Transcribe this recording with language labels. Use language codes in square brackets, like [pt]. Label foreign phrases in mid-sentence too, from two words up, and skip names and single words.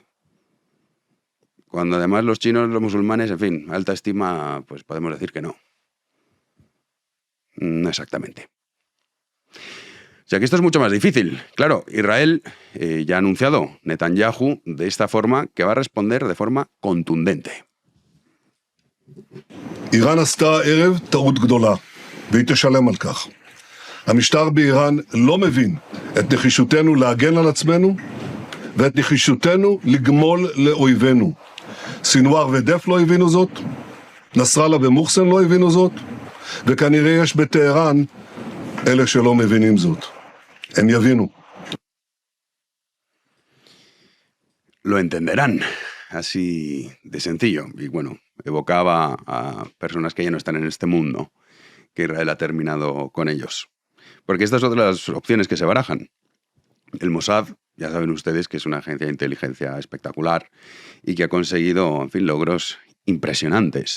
[es] Cuando además los chinos, los musulmanes, en fin, alta estima, pues podemos decir que no. No exactamente. sea que esto es mucho más difícil. Claro, Israel ya ha anunciado, Netanyahu, de esta forma, que va a responder de forma contundente. [he] איראן עשתה הערב טעות גדולה, והיא תשלם על כך. המשטר באיראן לא מבין את נחישותנו להגן על עצמנו, ואת נחישותנו לגמול לאויבינו. סינואר ודף לא הבינו זאת, נסראללה ומוחסן לא הבינו זאת, וכנראה יש בטהרן אלה שלא מבינים זאת. הם יבינו. [es] Lo entenderán, así de sencillo. Y bueno, evocaba a personas que ya no están en este mundo, que Israel ha terminado con ellos. Porque estas son las opciones que se barajan. El Mossad, ya saben ustedes que es una agencia de inteligencia espectacular y que ha conseguido, en fin, logros impresionantes.